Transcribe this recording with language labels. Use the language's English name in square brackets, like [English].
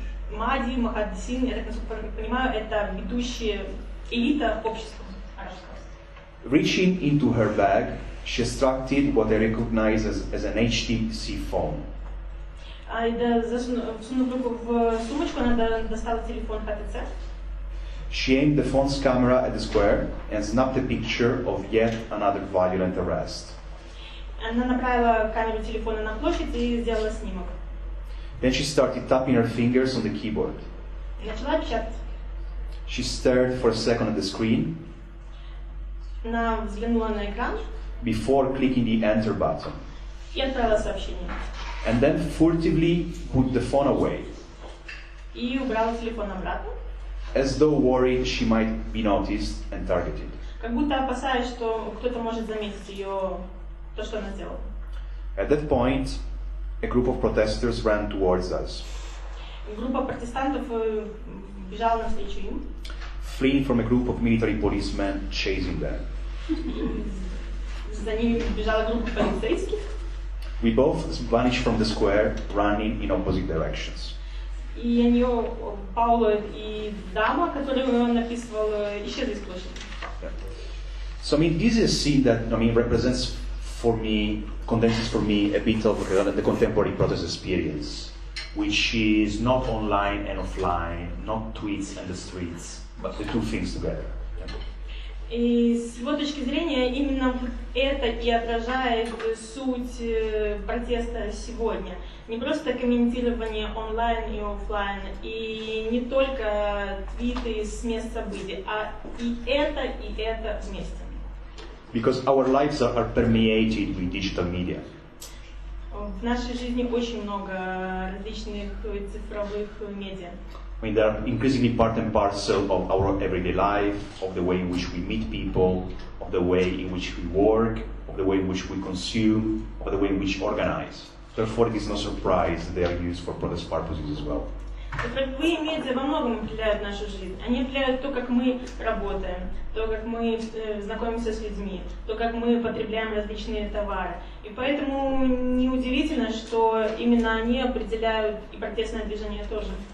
[Russian] Mahdi, Mohandesin, я так насколько понимаю, это ведущая элита общества арабского. [English] Reaching into her bag, she extracted what I recognize as an HTC phone. [Russian] Засунув руку в сумочку, она достала телефон HTC. [English] She aimed the phone's camera at the square and snapped a picture of yet another violent arrest. [Russian] Она направила камеру телефона на площадь и сделала снимок. [English] Then she started tapping her fingers on the keyboard. [Russian] Начала печатать. [English] She stared for a second at the screen. [Russian] Она взглянула на экран. [English] Before clicking the enter button. [Russian] И отправила сообщение. [English] And then furtively put the phone away. [Russian] И убрала телефон обратно. [English] As though worried she might be noticed and targeted. [Russian] Как будто опасаясь, что кто-то может заметить ее, то, что она сделала. [English] At that point, a group of protesters ran towards us. [Russian] Группа протестантов бежала навстречу им. [English] Fleeing from a group of military policemen chasing them. [Russian] За ними бежала группа полицейских. [English] We both vanished from the square, running in opposite directions. [Russian] и они, Паоло и дама, которую он написывал, исчезли из площади. [English] So I mean, this is a scene that represents for me, condenses for me a bit of the contemporary protest experience, which is not online and offline, not tweets and the streets, but the two things together. [Russian] И с его точки зрения именно это и отражает суть протеста сегодня. Не просто комментирование онлайн и офлайн, и не только твиты с мест событий, а и это вместе. [English] Because our lives are permeated with digital media. [Russian] В нашей жизни очень много различных цифровых медиа. [English] I mean, they are increasingly part and parcel of our everyday life, of the way in which we meet people, of the way in which we work, of the way in which we consume, of the way in which we organize. Therefore, it is no surprise that they are used for protest purposes as well. [Russian] Цифровые медиа во многом определяют нашу жизнь. Они определяют то, как мы работаем, то, как мы знакомимся с людьми, то, как мы потребляем различные товары. И поэтому неудивительно, что именно они определяют и протестное движение тоже.